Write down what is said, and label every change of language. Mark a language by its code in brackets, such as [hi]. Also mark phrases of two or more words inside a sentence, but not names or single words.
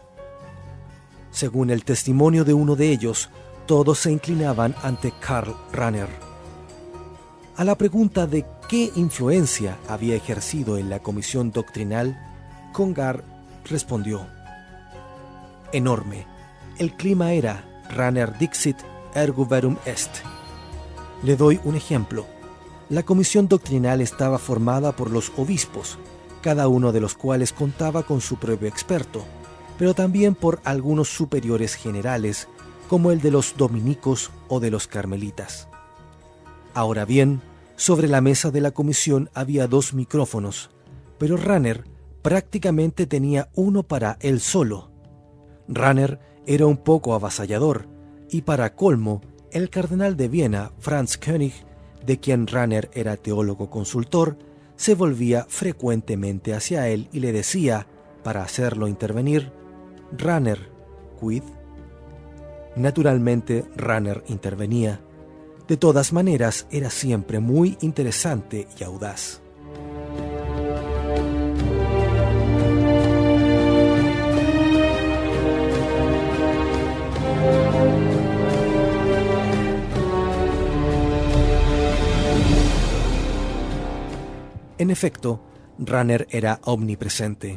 [es] Según el testimonio de uno de ellos, todos se inclinaban ante Karl Rahner. A la pregunta de qué influencia había ejercido en la comisión doctrinal, Congar respondió: enorme. El clima era Rahner [la] dixit ergo verum est. [es] Le doy un ejemplo. La comisión doctrinal estaba formada por los obispos, cada uno de los cuales contaba con su propio experto, pero también por algunos superiores generales, como el de los dominicos o de los carmelitas. Ahora bien, sobre la mesa de la comisión había 2 micrófonos, pero Rahner prácticamente tenía uno para él solo. Rahner era un poco avasallador, y para colmo, el cardenal de Viena, Franz König, de quien Rahner era teólogo consultor, se volvía frecuentemente hacia él y le decía, para hacerlo intervenir: Rahner, quid? Naturalmente, Rahner intervenía. De todas maneras, era siempre muy interesante y audaz. En efecto, Rahner era omnipresente.